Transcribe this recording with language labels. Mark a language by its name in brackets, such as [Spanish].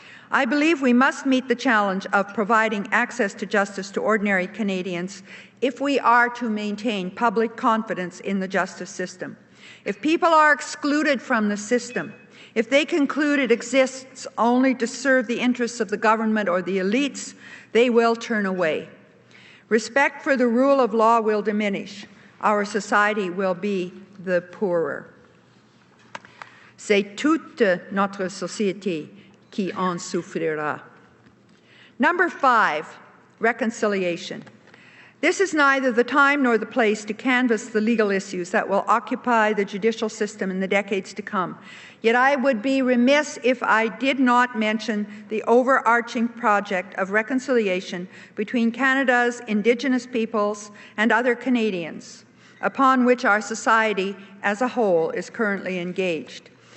[English] I believe we must meet the challenge of providing access to justice to ordinary Canadians if we are to maintain public confidence in the justice system. If people are excluded from the system, If they conclude it exists only to serve the interests of the government or the elites, they will turn away. Respect for the rule of law will diminish. Our society will be the poorer. [French] C'est toute notre société qui en souffrira. [English] Number 5, reconciliation. This is neither the time nor the place to canvass the legal issues that will occupy the judicial system in the decades to come. Yet I would be remiss if I did not mention the overarching project of reconciliation between Canada's Indigenous peoples and other Canadians, upon which our society as a whole is currently engaged.